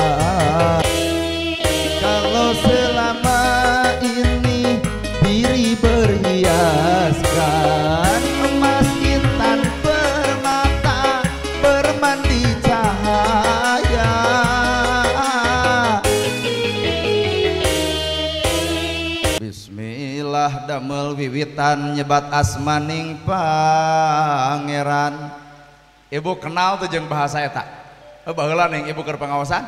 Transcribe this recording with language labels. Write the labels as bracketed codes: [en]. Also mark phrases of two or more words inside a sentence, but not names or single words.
[id] Kalau selama ini diri berhiaskan emas intan permata bermandi cahaya, [jv] bismillah damel wiwitan nyebat asmaning pangeran. [su] Ibu kenal tuh jeung bahasa eta baheula ning ibu keur pangaosan.